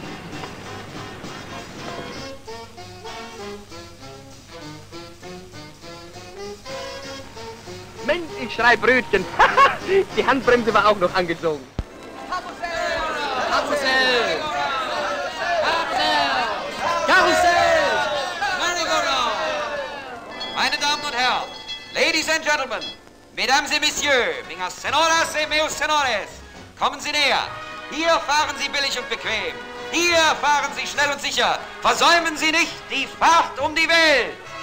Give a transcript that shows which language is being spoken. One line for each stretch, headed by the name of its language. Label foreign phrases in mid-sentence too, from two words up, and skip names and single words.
German: Mensch, ich schrei Brötchen. Die Handbremse war auch noch angezogen. Karussell! Karussell! Meine Damen und Herren,
English: Ladies and Gentlemen,
French: Mesdames et Messieurs,
Portuguese: minhas senhoras e meus senhores,
German: kommen Sie näher. Hier fahren Sie billig und bequem. Hier fahren Sie schnell und sicher. Versäumen Sie nicht die Fahrt um die Welt.